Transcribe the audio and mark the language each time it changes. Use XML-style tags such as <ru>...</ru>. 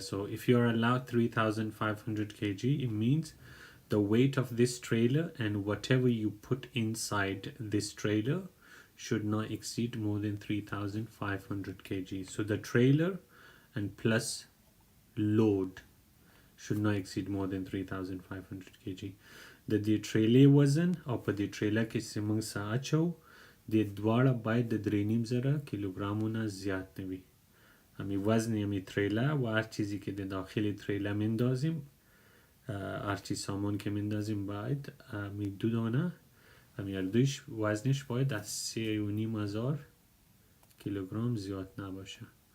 <en>So if you're allowed 3,500 kg, it means the weight of this trailer and whatever you put inside this trailer should not exceed more than 3,500 kg. So the trailer and plus load should not exceed more than 3,500 kg.</en> <ps>د دې ټریلې وزن او په دې ټریله کې چې موږ څه اچو د دواړه باید د 3.5 کیلوګرامونه زیات نه وي.</ps> <fa>همین وزن همین تریله و هر چیزی که در داخل تریله میندازیم، هر چی سامان که میندازیم باید همین 2 دانه همین هر دوش وزنش باید از 3.5 کیلوگرم زیاد نباشه.</fa>